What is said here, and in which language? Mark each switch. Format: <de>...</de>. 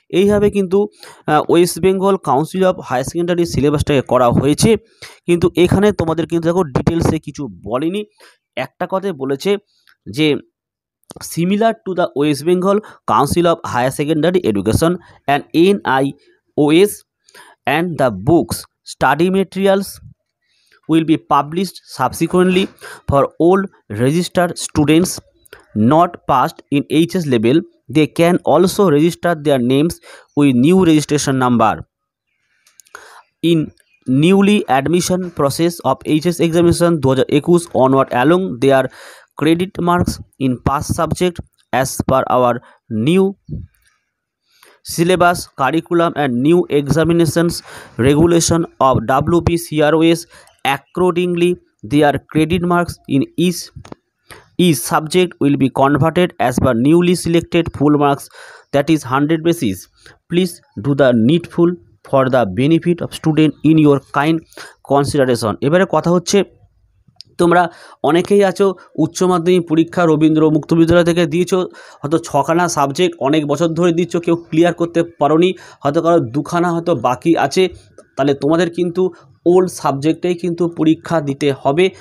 <bn>এইভাবে কিন্তু West Bengal council of higher secondary সিলেবাসটাকে করা হয়েছে। কিন্তু এখানে তোমাদের কিন্তু দেখো ডিটেলসে কিছু বলেনি। একটা কথাই বলেছে যে</bn> <en>Similar to the West Bengal Council of Higher Secondary Education and NIOS and the books study materials will be published subsequently for all registered students not passed in HS level. They can also register their names with new registration number in newly admission process of HS examination 2021 onward along their credit marks in past subject as per our new syllabus, curriculum and new examinations regulation of WPCROS. Accordingly, their credit marks in each each subject will be converted as per newly selected full marks, that is 100 basis. Please do the needful for the benefit of student in your kind consideration.</en> <bn>এবারে কথা হচ্ছে, তোমরা অনেকেই আছো উচ্চ মাধ্যমিক পরীক্ষা রবীন্দ্র মুক্ত বিদ্যালয় থেকে দিয়েছো, হয়তো 6খানা সাবজেক্ট অনেক বছর ধরে দিচ্ছ, কেউ ক্লিয়ার করতে পারোনি, হয়তো কারো 2খানা হয়তো বাকি আছে। তাহলে তোমাদের কিন্তু ওল্ড সাবজেক্টেই কিন্তু পরীক্ষা দিতে হবে।</bn>